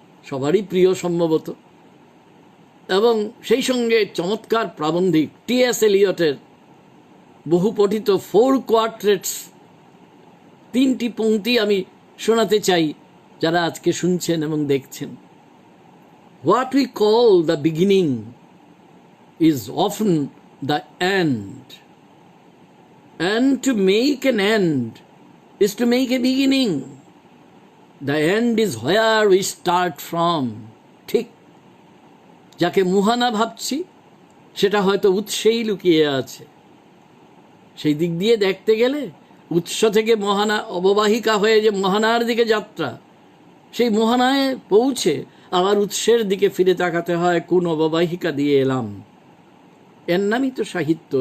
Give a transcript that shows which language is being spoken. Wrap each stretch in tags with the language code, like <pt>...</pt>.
<bn>সবারই প্রিয় সম্ভবত, এবং সেই সঙ্গে চমৎকার প্রাবন্ধিক টি.এস. এলিয়টের বহু পঠিত 4 কোয়ার্ট্রেটস, 3টি পংক্তি আমি শোনাতে চাই যারা আজকে শুনছেন এবং দেখছেন।</bn> <en>What we call the beginning is often the end, and to make an end is to make a beginning. The end is where we start from.</en> <bn>ঠিক যাকে মুহানা ভাবছি সেটা হয়তো উৎসেই লুকিয়ে আছে। সেই দিক দিয়ে দেখতে গেলে উৎস থেকে মহানা অববাহিকা হয়ে যে মহানার দিকে যাত্রা, সেই মোহনায় পৌঁছে আবার উৎসের দিকে ফিরে তাকাতে হয়, কোন অববাহিকা দিয়ে এলাম। এর নামই তো সাহিত্য।</bn>